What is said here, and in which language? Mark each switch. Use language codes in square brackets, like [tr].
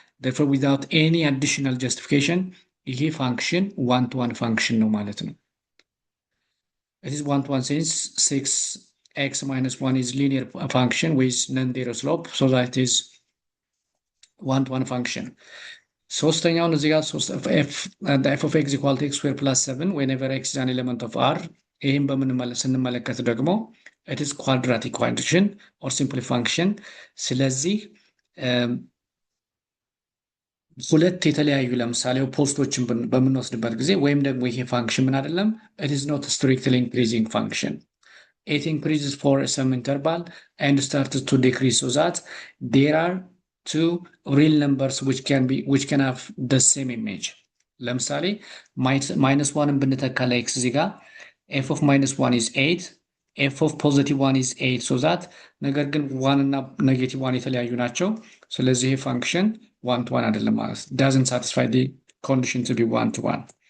[en] Therefore, without any additional justification, [am] ይሄ [en] function one-to-one function [am] ነው ማለት ነው። [en] It is one-to-one since 6x minus 1 is linear function with non-zero slope, so that is one-to-one function. [am] ሶስተኛውን እዚህ ጋር [en] f of x equal to x square plus 7 whenever x is an element of r. [am] ይህም ስንመለከት ደግሞ [en] it is quadratic function or simple function. [am] ስለዚህ ሁለት የተለያዩ ለምሳሌ ፖስቶችን በምንወስድበት ጊዜ ወይም ደግሞ ይሄ ፋንክሽን ምን አይደለም [en] it is not a strictly increasing function. It increases for some interval and starts to decrease, so that there are two real numbers which can have the same image. [am] ለምሳሌ -1 ብንተካ ለx እዚህ ጋር [en] f of -1 is 8, f of positive 1 is 8, so that [am] ነገር ግን 1 እና negative 1 የተለያዩ ናቸው። ስለዚህ ይሄ ፋንክሽን one-to-one አይደለም ማለት [en] doesn't satisfy the condition to be one-to-one.